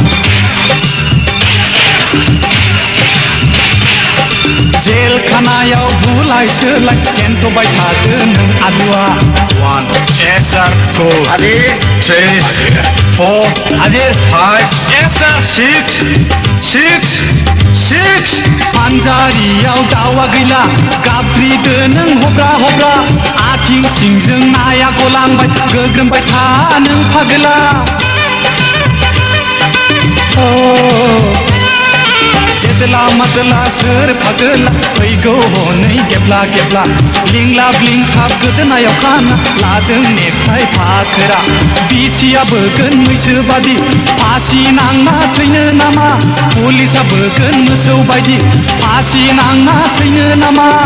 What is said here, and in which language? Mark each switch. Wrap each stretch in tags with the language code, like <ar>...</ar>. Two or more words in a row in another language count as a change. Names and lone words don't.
<brx>जेल खानायाव बुलाय सोलाय केन्थ'बाय थागोन नों आलुआ 1</brx> <en>yes sir</en> <brx>2 3 4 5</brx> <en>yes sir</en> <brx>6 फानजारियाव दावा गैला गाबज्रिदो नों हब्रा हब्रा आथिं सिंजों नाया गलांबाय गोग्रोमबाय था नों फागला गेदला मादला सोर फागला फैगौ हनै गेब्ला गेब्ला लिंलाब लिंथाब गोदोनायाव खाना लादों नेथाय फाखोरा बिसिया बोगोन मैसो बादि फासि नांना थैनो नामा पुलिसा बोगोन मोसौ बायदि फासि नांना थैनो नामा</brx>